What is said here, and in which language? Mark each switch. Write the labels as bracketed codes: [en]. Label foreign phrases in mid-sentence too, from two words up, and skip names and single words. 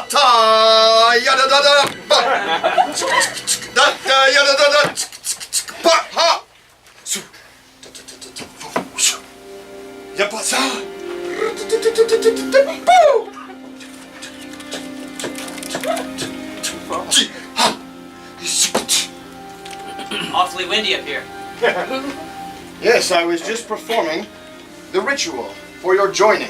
[en] ta yada da da ba da da yada da da pa ha su da da da da da ya pa sa Awfully windy up here. Yes, I was just performing the ritual for your joining.